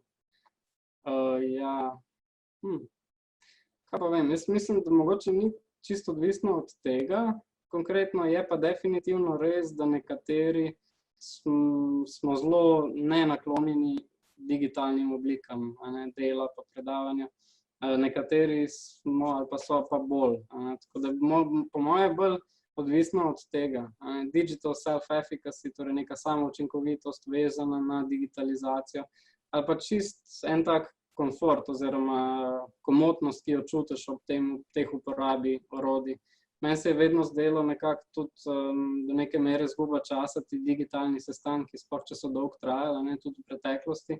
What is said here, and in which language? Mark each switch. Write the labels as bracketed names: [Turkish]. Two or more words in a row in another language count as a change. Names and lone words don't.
[Slovenian] Ja, kaj pa vem, jaz mislim, da mogoče ni čisto odvisno od tega, konkretno je pa definitivno res, da nekateri smo zelo nenaklonjeni digitalnim oblikam, ne, dela pa predavanja, nekateri smo ali pa so pa bolj, tako da po moje bolj odvisno od tega. [English] Digital self-efficacy, [Slovenian] torej neka samoučinkovitost vezana na digitalizacijo, ali pa čist en tak komfort oziroma komotnost, ki jo čutiš ob teh uporabi orodij. Meni se je vedno zdelo nekako tudi do neke mere izguba časa ti digitalni sestanki, sploh če so dolgo trajali, ne, tudi v preteklosti.